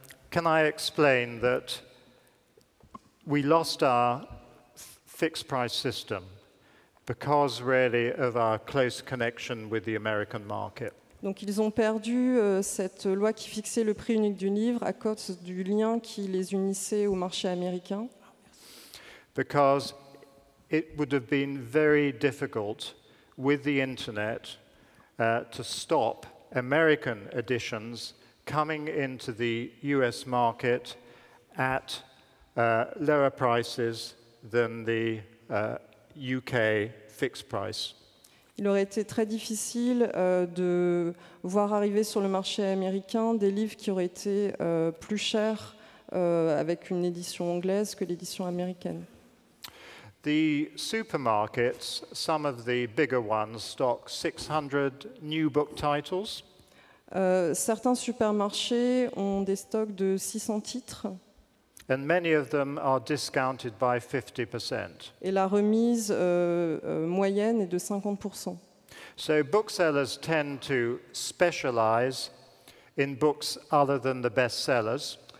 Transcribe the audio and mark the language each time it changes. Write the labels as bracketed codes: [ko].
[en] Can I explain that we lost our fixed price system because really of our close connection with the American market. [fr] Donc ils ont perdu cette loi qui fixait le prix unique du livre à cause du lien qui les unissait au marché américain. [en] Because it would have been very difficult with the internet to stop American editions coming into the US market at lower prices than the UK fixed price. [fr] Il aurait été très difficile de voir arriver sur le marché américain des livres qui auraient été plus chers avec une édition anglaise que l'édition américaine. [en] The supermarkets, some of the bigger ones, stock 600 new book titles. [fr] Certains supermarchés ont des stocks de 600 titres. [en] And many of them are discounted by 50%. [fr] Et la remise moyenne est de 50%. [en] So booksellers tend to specialize in books other than the bestsellers.